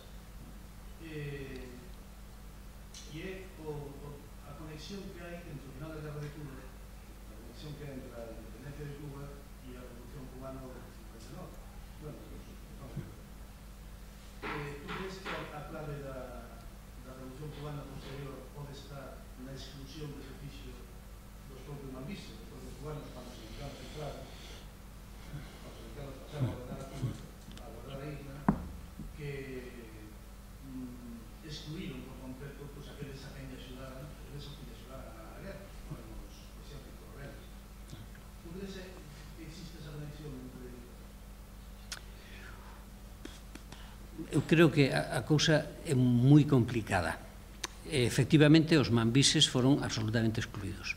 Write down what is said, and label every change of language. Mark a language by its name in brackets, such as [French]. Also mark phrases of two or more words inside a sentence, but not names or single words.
[Galician] E é a conexión que hai entre o final da Guerra de Cuba, a conexión que hai entre a independencia de Cuba e a Revolución Cubana do 59. [Spanish] Bueno, ¿tú crees que [Galician] a clave da Revolución Cubana posterior pode estar na exclusión de exercicio dos propios mambises, dos propios cubanos, [Spanish] cuando se dedicaron a claro, cuando se dedicaron a pasar a guardar a Cuba, a guardar a [Galician] isla, que excluíron por completo pues, aqueles a quen axudaran, aqueles a quen axudaran a guerra, os exércitos rebeldes. [Spanish] ¿Tú crees que existe esa conexión entre... [Galician] Eu creo que a cousa é moi complicada. Efectivamente, os mambises foron absolutamente excluídos.